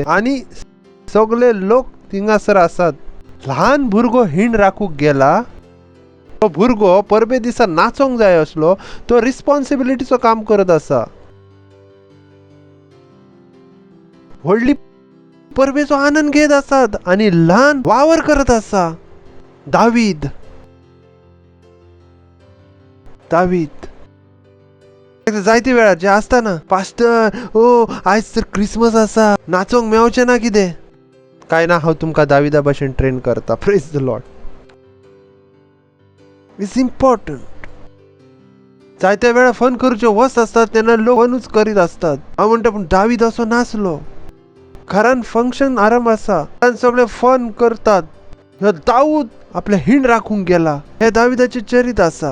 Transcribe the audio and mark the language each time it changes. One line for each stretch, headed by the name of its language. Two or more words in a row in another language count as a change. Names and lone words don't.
Konkani: आणि सगळे लोक थिंगासर आसात. ल्हान भुरगो हिंड राखूंक गेला. तो भुरगो परबे दिसा नाचोंक जाय आसलो, तो रिस्पॉन्सिबिलिटीचो काम करत आसा. व्हडली परबेचो आनंद घेत असतात आणि लहान वावर करत असा. दावीद जायती वेळा जे असता ना, पास्टर ओ आज तर क्रिसमस असा, नाचोंक मेवचे ना कितें. काय ना, हांव तुमकां दाविदा भाशेन ट्रेन करता.
English: Praise the Lord. It's important.
Konkani: जायत्या वेळा फन करच्यो वस्त असतात तेन्ना लोक फनूच करीत असतात. हांव म्हणटा पूण दावीद असो नाचलो. घरान फंक्शन आराम असा, सगळे फन करतात. ह्यो दाऊद आपले हिंड राखूंक गेला, हे दाविदाचे चरित असा.